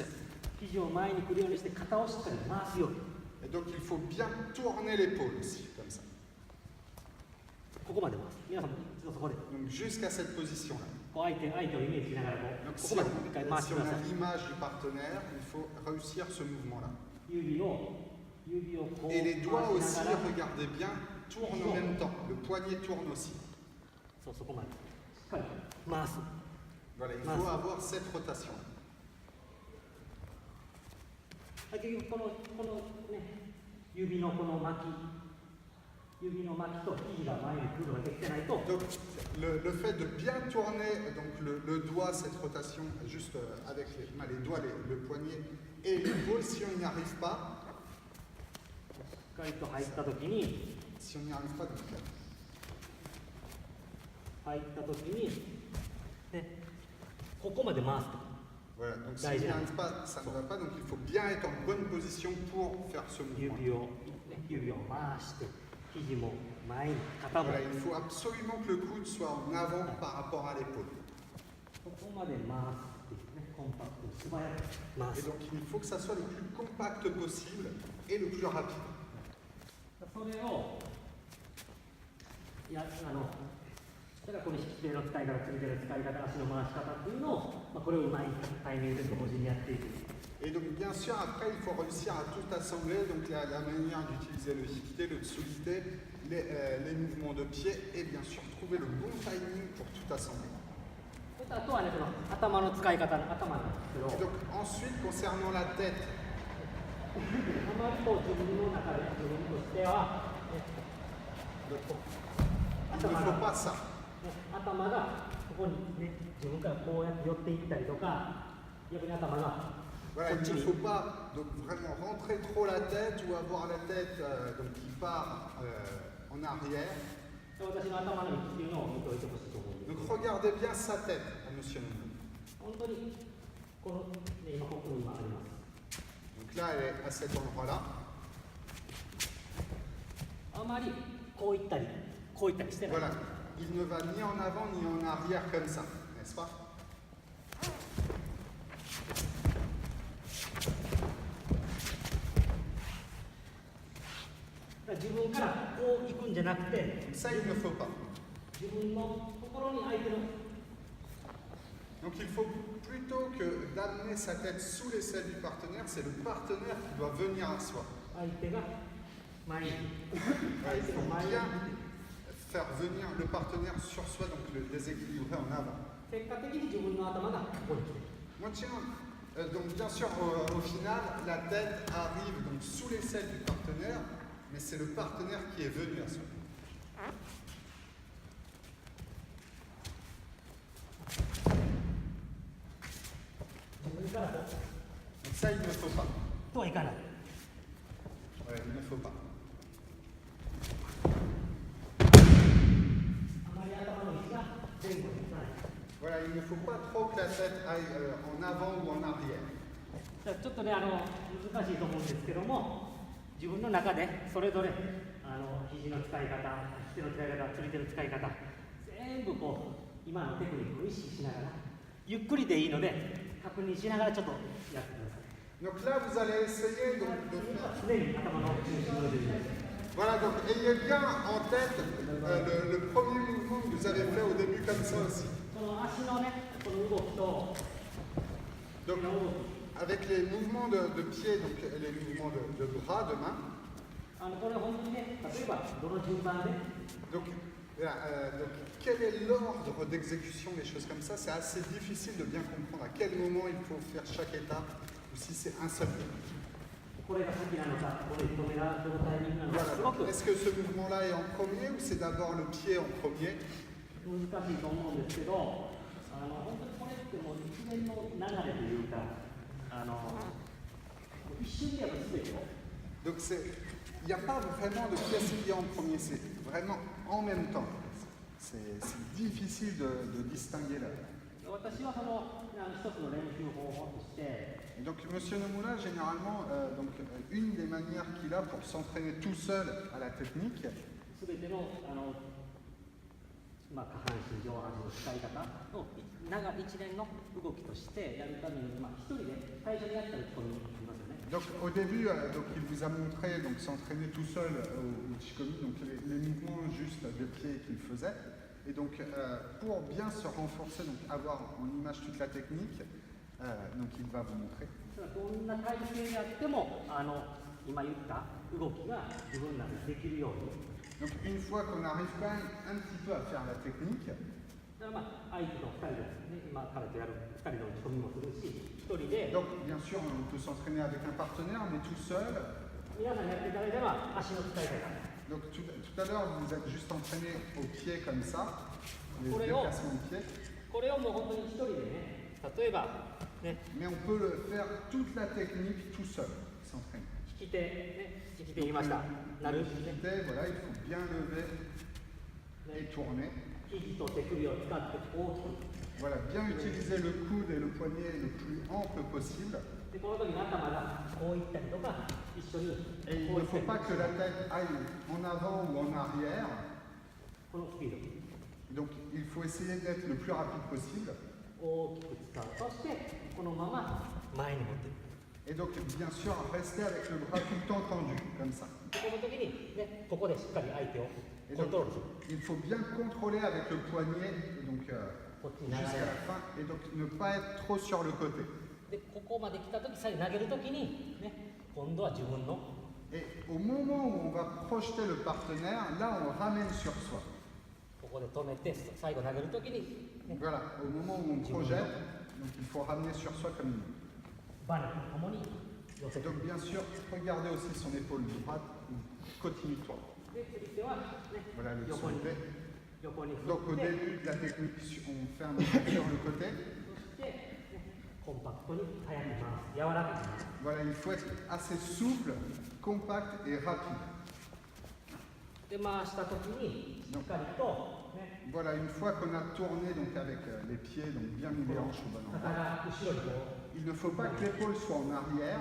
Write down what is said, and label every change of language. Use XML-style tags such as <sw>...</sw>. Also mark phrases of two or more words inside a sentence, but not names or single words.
<ja>肘を前に来るようにして肩をしっかり回すように</ja> <fr>Et donc il faut bien tourner l'épaule aussi, comme ça.</fr> <ja>ここまで回す皆さんも一度そこで</ja> <fr>Donc jusqu'à cette position-là.</fr> <ja>こう相手をイメージしながらこ</ja> <fr>Donc</fr> <ja>うこ</ja> <fr>si</fr> <ja>こまで一回回して</ja> <fr>on</fr> <ja>くださ</ja> <fr>a</fr> <ja>い</ja> <fr>l'image du partenaire, il faut réussir ce mouvement-là.</fr> <ja>指をこう</ja> <fr>Et les doigts</fr> <ja>回</ja> <fr>aussi,</fr> <ja>しながら</ja> <fr>regardez bien, tournent en même temps. Le poignet tourne aussi.</fr> <ja>そうそこまでしっかり回す</ja> <fr>Voilà, il faut avoir cette rotation.</fr> <ja>結局このね指のこの巻きと肘が前に来るのができてないと</ja> <fr>Donc le fait de bien tourner donc, le doigt, cette rotation, juste avec les doigts, le poignet et l'épaule, si on n'y arrive pas,</fr> <ja>しっかりと入った時に</ja> <fr>si on n'y arrive pas, donc,</fr> <ja>入った時に、ね、ここまで回すと</ja> <fr>voilà, donc si on n'y arrive pas, ça ne va pas, donc il faut bien être en bonne position pour faire ce mouvement.</fr> <ja>指を回して肘も前に肩も</ja> <fr>Voilà, il faut absolument que le coude soit en avant par rapport à l'épaule.</fr> <ja>ここまで回すっていうねコンパクトに素早く回</ja> <fr>Et</fr> <ja>す</ja> <fr>donc il faut que ça soit le plus compact possible et le plus rapide.</fr> <ja>それをだからこの引き手の使い方、釣り手の使い方、足の回し方っていうのを、これをうまいタイミングで同時にやっていく。</ja> <fr>Et donc bien sûr après il faut réussir à tout assembler, donc la manière d'utiliser le hikité, le tsulité, les mouvements de pied et bien sûr trouver le bon timing pour tout assembler.</fr> <ja>あとはね、この頭の使い方の頭なんですけど、</ja> <fr>Et donc ensuite concernant la tête,</fr> <ja>あまりこう自分の中で自分としては、</ja> <fr>il ne faut pas ça.</fr> <ja>頭がここにね、自分からこうやって寄っていったりとか、逆に頭が</ja> <fr>Voilà, il ne faut pas donc, vraiment rentrer trop la tête ou avoir la tête donc, qui part en arrière.</fr> <ja>私の頭の位置っていうのを見ておいてほしいと思うんです。</ja> <fr>Donc regardez bien sa tête à Monsieur Nomura.</fr> <ja>本当にこの、ね、今ここに今あります。</ja> <fr>Donc là elle est à cet endroit-là.</fr> <ja>あまりこういったりしてない。</ja> <fr>Voilà, il ne va ni en avant ni en arrière comme ça, n'est-ce pas?</fr> <ja>自分からこう行くんじゃなくて、</ja> <fr>Ça il ne faut pas.</fr> <ja>自分のところに相手の</ja> <fr>Donc il faut plutôt que d'amener sa tête sous l'aisselle du partenaire, c'est le partenaire qui doit venir à soi.</fr> <ja>相手が前に</ja> <fr>Il faut bien faire venir le partenaire sur soi, donc le déséquilibrer en avant.</fr> <ja>結果的に自分の頭がここに来て</ja> <fr>Donc bien sûr, au final, la tête arrive donc sous l'aisselle du partenaire, mais c'est le partenaire qui est venu à soi. Donc ça, il ne faut pas.</fr> <ja>とはいかない</ja> <fr>Ouais, il ne faut pas.</fr> <ja>あまり頭の位置が前後にいかない</ja> <fr>Voilà, il ne faut pas trop que la tête aille en avant ou en arrière.</fr> <ja>ちょっとね難しいと思うんですけども自分の中でそれぞれ肘の使い方手の使い方釣り手の使い方全部こう今のテクニックを意識しながらゆっくりでいいので確認しながらちょっとやってください</ja> <fr>Donc là, vous allez essayer donc, de faire.</fr> <ja>常に頭の中心の出てくる</ja> <fr>Voilà, donc ayez bien en tête le premier mouvement que vous avez fait au début comme ça aussi.</fr> <ja>その足のねこの動きと</ja> <fr>Donc avec les mouvements de pied, donc les mouvements de bras, de main.</fr> <ja>これ本当にね例えばどの順番で</ja> <fr>Donc, donc quel est l'ordre d'exécution des choses comme ça? C'est assez difficile de bien comprendre à quel moment il faut faire chaque étape ou si c'est un seul.</fr> <ja>これが先なのかこれ止められるタイミングなのかすごく</ja> <fr>Voilà. Est-ce que ce mouvement-là est en premier ou c'est d'abord le pied en premier?</fr> <ja>難しいと思うんですけど本当にこれってもう一連の流れというか一瞬でやっぱ全てを</ja> <fr>Donc il n'y a pas vraiment de qu'est-ce qui est en premier, c'est vraiment en même temps. C'est difficile de distinguer là.</fr> <ja>私は一つの練習方法として</ja> <fr>Et donc M. Nomura, généralement, une des manières qu'il a pour s'entraîner tout seul à la technique,</fr> <ja>全ての下半身上半身の使い方を一連の動きとしてやるために一人で最初にやったらここにいますよね</ja> <fr>donc au début, donc, il vous a montré donc, s'entraîner tout seul au Chikomi, donc les mouvements juste de pied qu'il faisait. Et donc pour bien se renforcer, donc avoir en image toute la technique, donc il va vous montrer.</fr> <ja>どんな体勢であっても今言った動きが自分らでできるように</ja> <fr>Donc une fois qu'on arrive quand même un petit peu à faire la technique,</fr> <ja>だから相手と2人で、ね、今からやる2人の打ち込みもするし1人で</ja> <fr>donc bien sûr on peut s'entraîner avec un partenaire, mais tout seul.</fr> <ja>皆さんやっていただいたら足の使い方</ja> <fr>Donc tout à l'heure vous êtes juste entraîné au pied comme ça, les Pour les déplacements de pied.</fr> <ja>これをもう本当に1人でね例えば、ね、</ja> <fr>Mais on peut le faire toute la technique tout seul, s'entraîner.</fr> <ja>引き手、ね、引き手言いましたなる、ね、</ja> <fr>Voilà, il faut bien lever et tourner.</fr> <ja>肘と手首を使って大きく</ja> <fr>Voilà, bien utiliser le coude et le poignet le plus ample possible.</fr> <ja>でこの時に頭がこういったりとか一緒に</ja> <fr>Et il</fr> <ja>こう</ja> <fr>ne</fr> <ja>いった</ja> <fr>faut</fr> <ja>り</ja> <fr>pas que la tête aille en avant ou en arrière.</fr> <ja>このスピー</ja> <fr>Donc il faut essayer d'être le plus rapide possible.</fr> <ja>ド大きく使うそしてこのまま前に持っていく</ja> <fr>Et donc bien sûr rester avec le bras tout le temps tendu, comme ça.</fr> <ja>でこの時に、ね、ここでしっかり相手を</ja> <fr>Et</fr> <ja>コン</ja> <fr>donc</fr> <ja>トロールする</ja> <fr>il faut bien contrôler avec le poignet, donc jusqu'à la fin, et donc ne pas être trop sur le côté.</fr> <ja>でここまで来た時最後投げる時に、ね、今度は自分の</ja> <fr>Et au moment où on va projeter le partenaire, là on ramène sur soi.</fr> <ja>ここで止めて最後投げる時に、ね、</ja> <fr>Voilà, au moment où on projette, donc il faut ramener sur soi comme une.</fr> <ja>バネとともに寄せて</ja> <fr>Donc bien sûr, regardez aussi son épaule droite, continue-toi.</fr> <ja>で釣り手は、ね、</ja> <fr>Voilà le</fr> <ja>横に</ja> <fr>soulevé.</fr> <ja>横に</ja> <fr>Donc</fr> <ja>振</ja> <fr>au</fr> <ja>って</ja> <fr>début de la technique, on fait un mouvement sur le côté.</fr> <ja>そして、ね、コンパクトに速く回す柔らかく回す</ja> <fr>Voilà, il faut être assez souple, compact et rapide.</fr> <ja>で回した時にしっかりと、ね、</ja> <fr>Voilà, une fois qu'on a tourné donc avec les pieds, donc bien mis les hanches au bon</fr> <ja>肩</ja> <fr>endroit,</fr> <ja>が後ろにこ</ja> <fr>il ne faut pas que l'épaule soit en arrière,</fr>